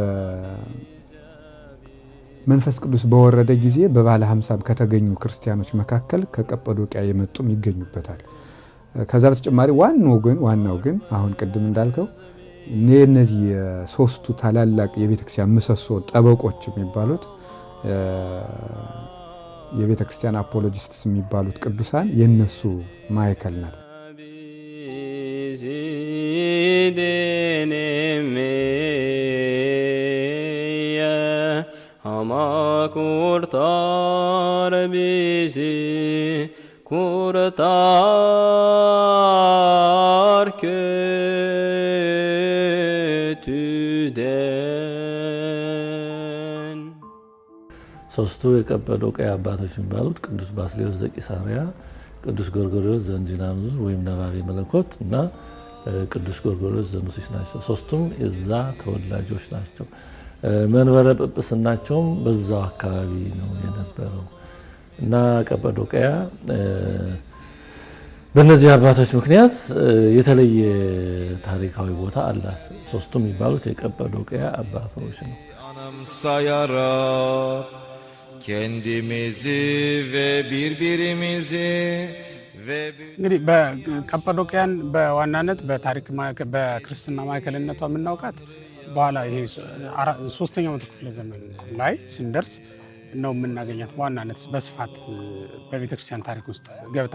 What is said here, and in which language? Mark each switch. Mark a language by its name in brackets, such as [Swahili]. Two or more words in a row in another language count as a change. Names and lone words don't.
[Amharic] በመንፈስ ቅዱስ በወረደ ጊዜ በባለ 50 ከተገኙ ክርስቲያኖች መካከል ከቀጰዶቅያ የመጡም ይገኙበታል። ከዛ በተጨማሪ ዋናው ግን አሁን ቅድም እንዳልከው እነዚህ ሶስቱ ታላላቅ የቤተክርስቲያን ምሰሶ ጠበቆች የሚባሉት የቤተክርስቲያን አፖሎጂስትስ የሚባሉት ቅዱሳን የነሱ ማዕከል ናት። [Turkish] kurtar bizi kurtar kötüden [Amharic] ሶስቱ የቀጰዶቅያ አባቶች የሚባሉት ቅዱስ ባስልዮስ ዘቂሳርያ፣ ቅዱስ ጎርጎርዮስ ዘእንዚናዙር ወይም ነባቤ መለኮት እና ቅዱስ ጎርጎርዮስ ዘኑሲስ ናቸው። ሶስቱም የዛ ተወላጆች ናቸው። መንበረ ጵጵስናቸውም በዛው አካባቢ ነው የነበረው እና ቀጰዶቅያ በእነዚህ አባቶች ምክንያት የተለየ ታሪካዊ ቦታ አላት። ሶስቱም የሚባሉት የቀጰዶቅያ አባቶች ነው። [Turkish] anımsayarak kendimizi ve birbirimizi [Amharic] እንግዲህ በቀጰዶቅያን በዋናነት በታሪክ በክርስትና ማዕከልነቷ የምናውቃት በኋላ ይሄ ሶስተኛው ክፍለ ዘመን ላይ ስንደርስ ነው የምናገኛት በዋናነት በስፋት በቤተክርስቲያን ታሪክ ውስጥ ገብታ